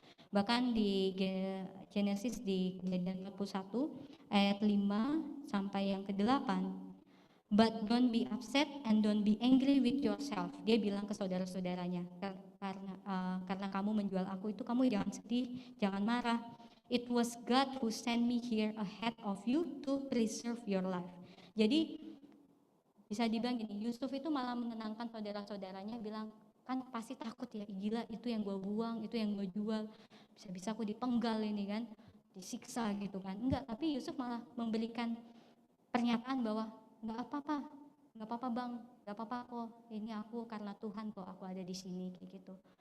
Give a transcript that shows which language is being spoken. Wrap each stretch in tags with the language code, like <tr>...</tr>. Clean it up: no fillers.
<id>Bahkan di Genesis di Kejadian 41 ayat 5 sampai yang ke-8,</id> <en>but don't be upset and don't be angry with yourself.</en> <id>Dia bilang ke saudara-saudaranya, karena kamu menjual aku itu, kamu jangan sedih, jangan marah.</id> <en>It was God who sent me here ahead of you to preserve your life.</en> <id>Jadi bisa dibilang gini, Yusuf itu malah menenangkan saudara-saudaranya, bilang, kan pasti takut ya, gila itu yang gue buang, itu yang gue jual, bisa-bisa aku dipenggal ini kan, disiksa gitu kan. Enggak, tapi Yusuf malah memberikan pernyataan bahwa nggak apa-apa bang, nggak apa-apa kok, ini aku karena Tuhan kok aku ada di sini kayak gitu.</id>